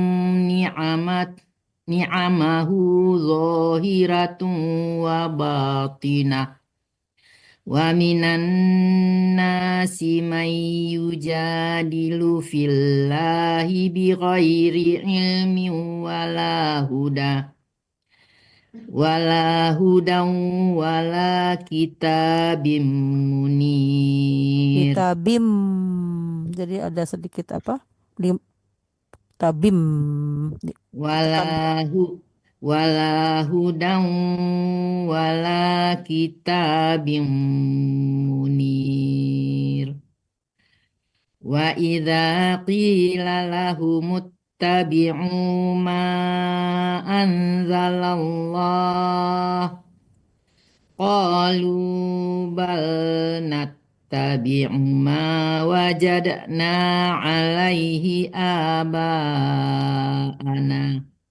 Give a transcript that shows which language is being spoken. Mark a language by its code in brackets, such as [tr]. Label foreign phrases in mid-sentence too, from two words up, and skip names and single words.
[ar] نعمه ظاهرة وباطنة ومن الناس من يجادل في الله بغير علم ولا هدى ولا كتاب منير. [id] Kitabim. Jadi ada sedikit apa? Tabim. [ar] ولا هدى ولا كتاب منير. وإذا قيل لهم اتبعوا ما أنزل الله قالوا بل نتبع ما وجدنا عليه آباءنا